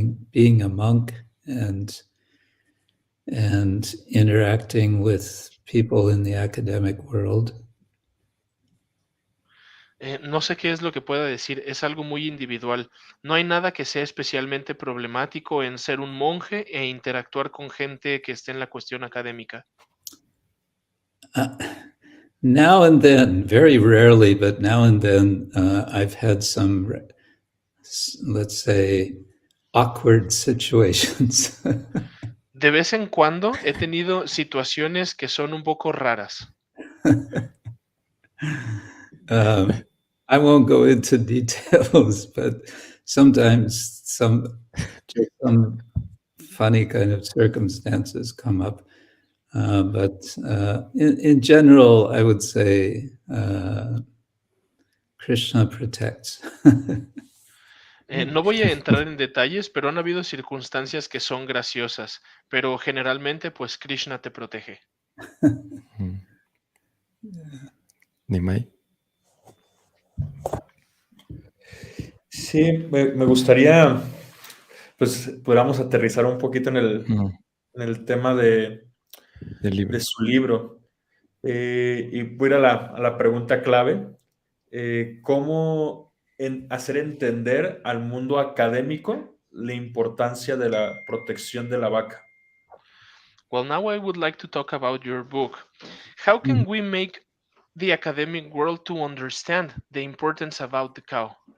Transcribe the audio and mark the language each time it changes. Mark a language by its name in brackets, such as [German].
[English] being a monk and interacting with people in the academic world. [Spanish] No sé qué es lo que pueda decir, es algo muy individual. No hay nada que sea especialmente problemático en ser un monje e interactuar con gente que esté en la cuestión académica. [English] Now and then, very rarely, but now and then, I've had some, let's say, awkward situations. [Spanish] De vez en cuando he tenido situaciones que son un poco raras. [English] I won't go into details, but sometimes some funny kind of circumstances come up. But in general, I would say Krishna protects. [Spanish] No voy a entrar en detalles, pero han habido circunstancias que son graciosas, pero generalmente pues Krishna te protege. Nimai. Sí, me gustaría, pues, pudiéramos aterrizar un poquito en el tema de su libro. Y voy a ir a la pregunta clave. ¿Cómo hacer entender al mundo académico la importancia de la protección de la vaca? [English] Well, now I would like to talk about your book. How can we make the academic world to understand the importance about the cow?